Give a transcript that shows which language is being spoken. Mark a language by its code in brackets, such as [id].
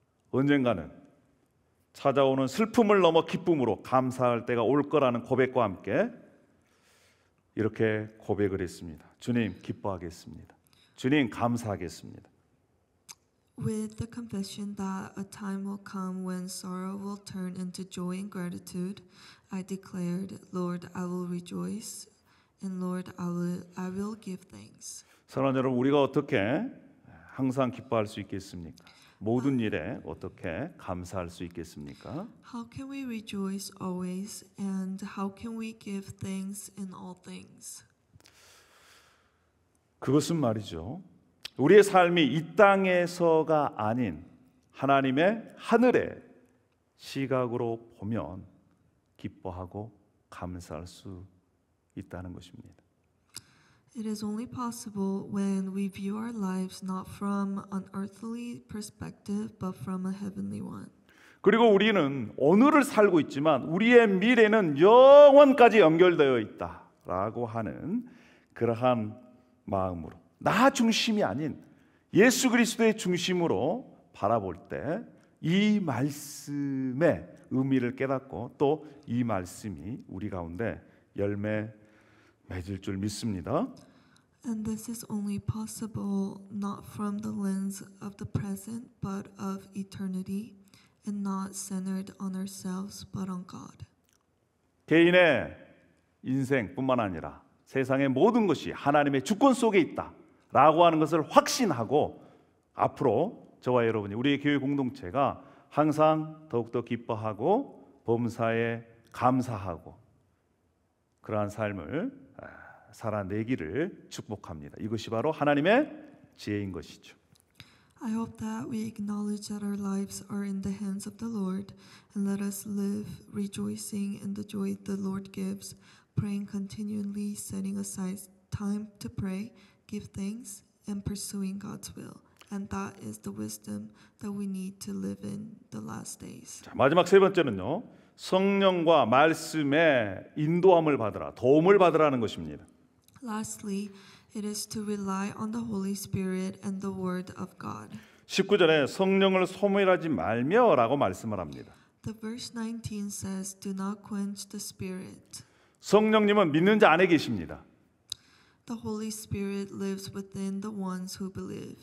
[ko] 언젠가는 찾아오는 슬픔을 넘어 기쁨으로 감사할 때가 올 거라는 고백과 함께 이렇게 고백을 했습니다. 주님 기뻐하겠습니다. 주님 감사하겠습니다. [en] With the confession that a time will come when sorrow will turn into joy and gratitude, I declared, Lord, I will rejoice, and Lord, I will give thanks. [ko] 사랑하는 여러분, 우리가 어떻게 항상 기뻐할 수 있겠습니까? 모든 일에 어떻게 감사할 수 있겠습니까? [en] How can we rejoice always, and how can we give thanks in all things? [ko] 그것은 말이죠, 우리의 삶이 이 땅에서가 아닌 하나님의 하늘의 시각으로 보면 기뻐하고 감사할 수 있다는 것입니다. [en] It is only possible when we view our lives not from an earthly perspective but from a heavenly one. [ko] 그리고 우리는 오늘을 살고 있지만 우리의 미래는 영원까지 연결되어 있다라고 하는 그러한 마음으로, 나 중심이 아닌 예수 그리스도의 중심으로 바라볼 때 이 말씀의 의미를 깨닫고 또 이 말씀이 우리 가운데 열매 맺을 줄 믿습니다. [en] And this is only possible not from the lens of the present but of eternity and not centered on ourselves but on God. [ko] 개인의 인생뿐만 아니라 세상의 모든 것이 하나님의 주권 속에 있다라고 하는 것을 확신하고 앞으로 저와 여러분이 우리의 교회 공동체가 항상 더욱더 기뻐하고 범사에 감사하고 그러한 삶을 살아내기를 축복합니다. 이것이 바로 하나님의 지혜인 것이죠. [en] I hope that we acknowledge that our lives are in the hands of the Lord and let us live rejoicing in the joy the Lord gives, praying continually, setting aside time to pray, give thanks, and pursuing God's will. And that is the wisdom that we need to live in the last days. [ko] 자, 마지막 세 번째는요, 성령과 말씀의 인도함을 받으라, 도움을 받으라는 것입니다. [en] Lastly, it is to rely on the Holy Spirit and the Word of God. [ko] 19절에 성령을 소멸하지 말며라고 말씀을 합니다. [en] The verse 19 says, "Do not quench the Spirit." [ko] 성령님은 믿는 자 안에 계십니다. [en] The Holy Spirit lives within the ones who believe,